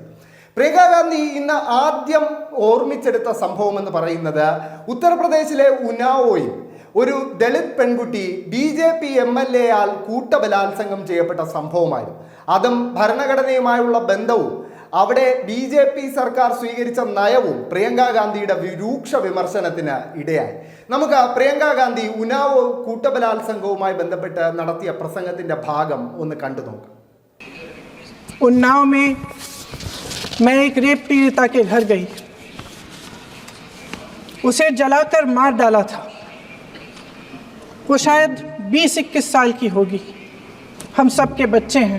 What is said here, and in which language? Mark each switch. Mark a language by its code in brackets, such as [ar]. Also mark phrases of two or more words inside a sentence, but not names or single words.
[ml] പ്രിയങ്ക ഗാന്ധി ഇന്ന് ആദ്യം ഓർമ്മിച്ചെടുത്ത സംഭവം എന്ന് പറയുന്നത് ഉത്തർപ്രദേശിലെ ഉന്നാവോയിൽ ഒരു ദളിത് പെൺകുട്ടി BJP MLA ആൽ കൂട്ടബലാത്സംഗം ചെയ്യപ്പെട്ട സംഭവമായിരുന്നു. അതും ഭരണഘടനയുമായുള്ള ബന്ധവും അവിടെ BJP സർക്കാർ സ്വീകരിച്ച നയവും പ്രിയങ്ക ഗാന്ധിയുടെ രൂക്ഷ വിമർശനത്തിന് ഇടയായി. നമുക്ക് പ്രിയങ്ക ഗാന്ധി ഉന്നാവോ കൂട്ടബലാത്സംഗവുമായി ബന്ധപ്പെട്ട് നടത്തിയ പ്രസംഗത്തിന്റെ ഭാഗം ഒന്ന് കണ്ടു നോക്കാം. [hi] उन्नाव में मैं एक रेप पीड़िता के घर गई, उसे जलाकर मार डाला था। वो शायद 20-21 साल की होगी। हम सबके बच्चे हैं।